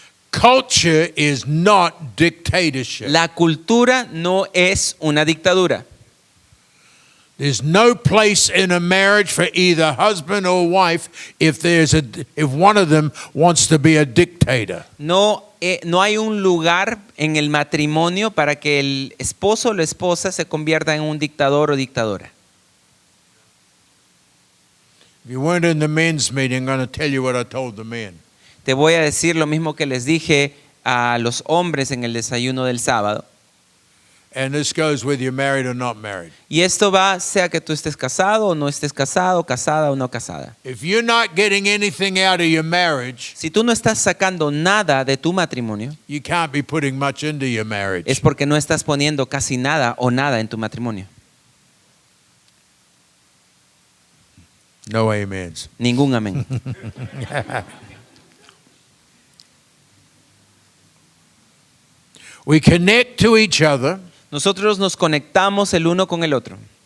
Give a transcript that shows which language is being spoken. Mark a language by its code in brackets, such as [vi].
[en] Culture is not dictatorship. [es] La cultura no es una dictadura. [en] There's no place in a marriage for either husband or wife if one of them wants to be a dictator. [es] No hay un lugar en el matrimonio para que el esposo o la esposa se convierta en un dictador o dictadora. [en] If you weren't in the men's meeting, I'm going to tell you what I told the men. [es] Te voy a decir lo mismo que les dije a los hombres en el desayuno del sábado. [en] And this goes whether you're married or not married. [es] Y esto va, sea que tú estés casado o no estés casado, casada o no casada. [en] If you're not getting anything out of your marriage, [es] Si tú no estás sacando nada de tu matrimonio, [en] you can't be putting much into your marriage. [es] es porque no estás poniendo casi nada o nada en tu matrimonio. [en] No amens. [es] Ningún amén. [en] We connect to each other [es] Nosotros nos conectamos el uno con el otro